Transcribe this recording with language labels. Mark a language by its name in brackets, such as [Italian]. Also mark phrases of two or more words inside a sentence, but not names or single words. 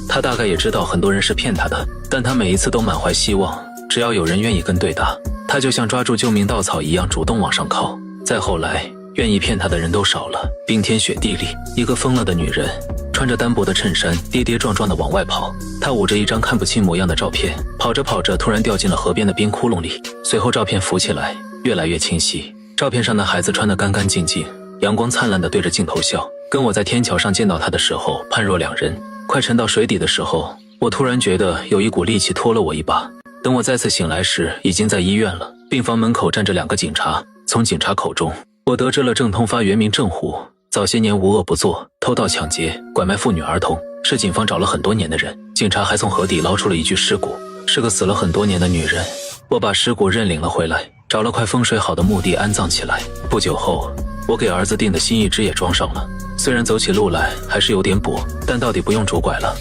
[Chinese] 她大概也知道很多人是騙她的，但她每一次都滿懷希望，只要有人願意跟對答，她就像抓住救命稻草一樣主動往上靠。再後來，願意騙她的人都少了。冰天雪地裡，一個瘋了的女人穿着單薄的襯衫，跌跌撞撞地往外跑。她捂着一張看不清模樣的照片，跑着跑着突然掉進了河邊的冰窟窿裡。隨後照片浮起來，越來越清晰。照片上的孩子穿得乾乾淨淨，陽光燦爛地對着鏡頭笑，跟我在天橋上見到他的時候判若兩人。快沉到水底的時候，我突然覺得有一股力氣拖了我一把。等我再次醒來時，已經在醫院了。病房門口站着2個警察。從警察口中，我得知了鄭通發原名鄭虎，早些年無惡不作，偷盜搶劫，拐賣婦女兒童，是警方找了很多年的人。警察還從河底撈出了一具屍骨，是個死了很多年的女人。我把屍骨認領了回來，找了塊風水好的墓地安葬起來。不久後，我給兒子訂的新義肢也裝上了，雖然走起路來還是有點跛，但到底不用拄拐了。